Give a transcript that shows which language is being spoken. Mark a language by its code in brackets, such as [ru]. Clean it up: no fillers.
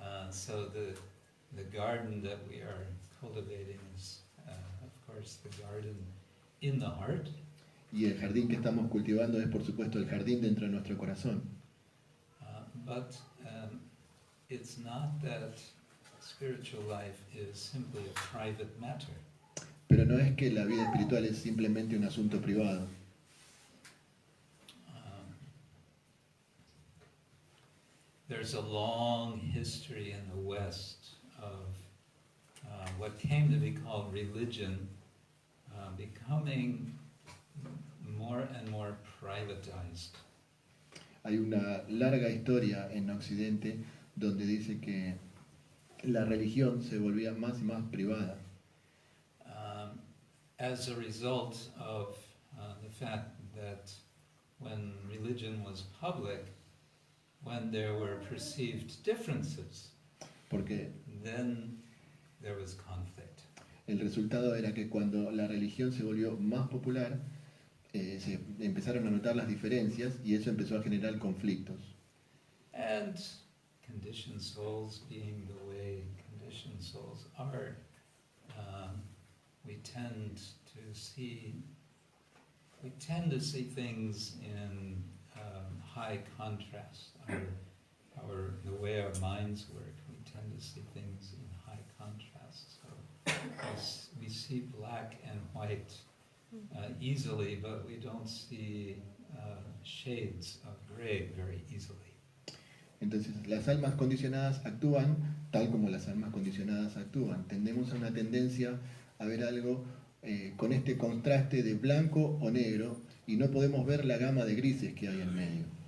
[en] So the garden that we are cultivating is, of course, the garden in the heart. [es] Y el jardín que estamos cultivando es, por supuesto, el jardín dentro de nuestro corazón. [en] But it's not that spiritual life is simply a private matter. [es] Pero no es que la vida espiritual es simplemente un asunto privado. [en] There's a long history in the West of what came to be called religion becoming more and more privatized. [es] Hay una larga historia en Occidente donde dice que la religión se volvía más y más privada. [en] As a result of the fact that when religion was public, when there were perceived differences, [es] Porque [en] then there was conflict. [es] el resultado era que cuando la religión se volvió más popular, se empezaron a notar las diferencias y eso empezó a generar conflictos. [en] And conditioned souls being the way conditioned souls are, we tend to see things in high contrast. The way our minds work, we tend to see things in high contrast. So we see black and white easily, but we don't see shades of gray very easily. [es] Entonces las almas condicionadas actúan tal como las almas condicionadas actúan. Tendemos a una tendencia a ver algo con este contraste de blanco o negro y no podemos ver la gama de grises que hay en medio.